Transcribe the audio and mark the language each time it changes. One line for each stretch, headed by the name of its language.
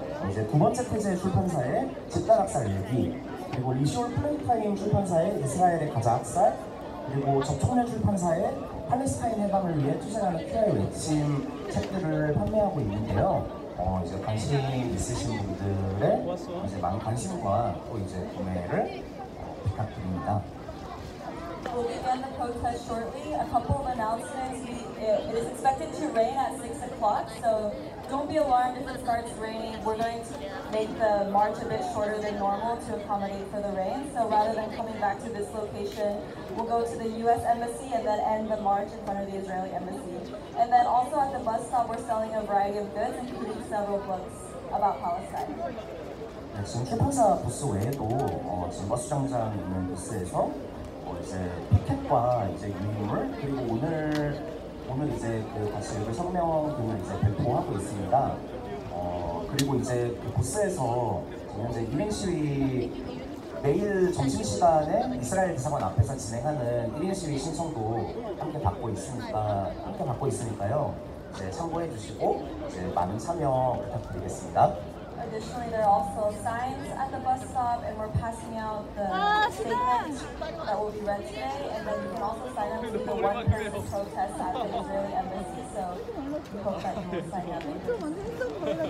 Korean: 이제 두 번째 태제 출판사의 집단학살 일기, 그리고 리시올 플레이타임 출판사의 이스라엘의 가자 학살, 그리고 접촉면 출판사의 팔레스타인 해방을 위해 투쟁하는 피아의 외침 책들을 판매하고 있는데요. 이제 관심 있으신 분들의 이제 많은 관심과 또 이제 구매를 부탁드립니다.
English: We'll begin the protest shortly. A couple of announcements. It is expected to rain at 6 o'clock, so don't be alarmed if it starts raining. We're going to make the march a bit shorter than normal to accommodate for the rain. So rather than coming back to this location, we'll go to the U.S. Embassy and then end the march in front of the Israeli Embassy. And then also at the bus stop, we're selling a variety of goods, including several books about Palestine.
Korean: 네, 지금 출판사 부스 외에도 지금 버스 정류장 있는 부스에서 이제 피켓과 이제 유인물, 그리고 오늘 이제 그 다시 그 성명 등을 이제 배포하고 있습니다. 그리고 이제 그 부스에서 현재 1인 시위 매일 점심시간에 이스라엘 대사관 앞에서 진행하는 1인 시위 신청도 함께 받고 있으니까요. 이제 참고해 주시고 이제 많은 참여 부탁드리겠습니다.
English: Additionally, there are also signs at the bus stop, and we're passing out the statements that will be read today. And then you can also sign up to the one-person protest at the Israeli Embassy. So we hope that you will sign up.